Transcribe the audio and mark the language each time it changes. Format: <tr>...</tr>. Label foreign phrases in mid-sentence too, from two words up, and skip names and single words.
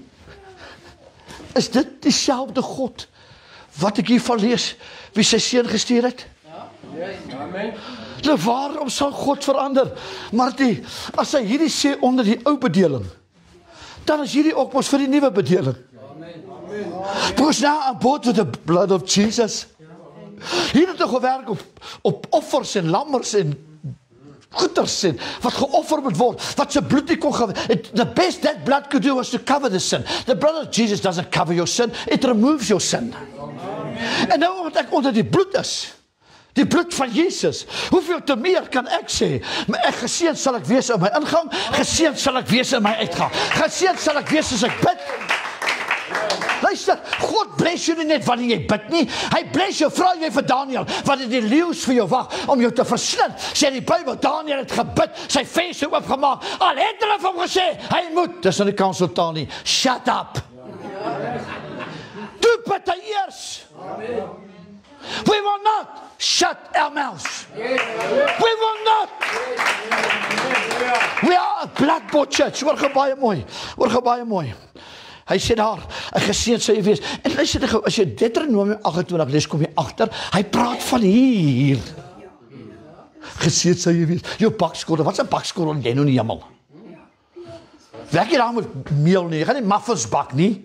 <af>Is dit dieselfde God wat ek hiervan lees, wie sy seun gestuur het? Amen. Nou waarom sal God verander? Martie, as hy hierdie sê onder die ou bedeling, dan is hierdie ook mos vir die nuwe bedeling.</af> <en>Because now I'm bought with the blood of Jesus.</en> <af>Hier het gewerk op offers en lammers en goeders en wat geoffer moet word, wat sy bloed nie kon</af> <en>the best that blood could do was to cover the sin. The blood of Jesus doesn't cover your sin, it removes your sin.</en> <af>En nou wat ek onder die bloed is, die bloed van Jesus, hoeveel te meer kan ek sê, ek geseën sal ek wees in my ingang, geseën sal ek wees in my uitgang, geseën sal ek wees as ek bid. Luister, God bless jou nie net wanneer jy bid nie, hy bless jou, vra jy vir Daniel, wanneer die leeu's vir jou wag, om jou te verslind, sê die Bybel, Daniel het gebid, sy venster oopgemaak, al het hulle vir hom gesê, hy moet, dis in die kanseltaal nie,</af> <en>shut up.</en> <af>Toe bid hy eers.</af> <en>We will not shut our mouths. We will not. We are a Blackboard church.</en> <af>Hoor gaan baie mooi. Hy sê daar, 'n geseënd sal jy wees. En luister gou, as jy Deuteronomium 28 lees, kom jy agter, hy praat van hier. Geseënd sal jy wees. Jou bakskottel, wat 'n bakskottel jy nou in die hemel? Werk jy daar met meel nie, jy gaan nie muffins bak nie.</af>